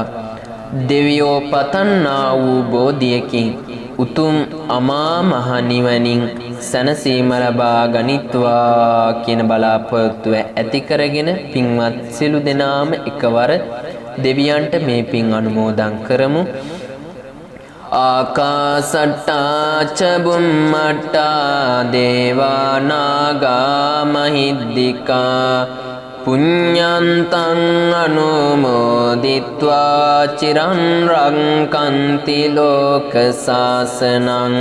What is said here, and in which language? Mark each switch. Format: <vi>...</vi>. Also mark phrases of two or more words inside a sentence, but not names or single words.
<si>දෙවියෝ පතන්නා වූ බෝධියකින් උතුම් අමා මහ නිවනින් සැනසීම ලබා ගනිත්වා කියන බලාපොරොත්තුව ඇති කරගෙන පින්වත් සියලු දෙනාම එකවර දෙවියන්ට මේ පින් අනුමෝදන් කරමු.</si> <pi>ආකාසට්ටා ච බුම්මට්ටා දේවා නාග මහිද්దికා පුඤ්ඤන්තං අනුමෝදිත්වා චිරං රක්ඛන්ති ලෝක සාසනං.</pi>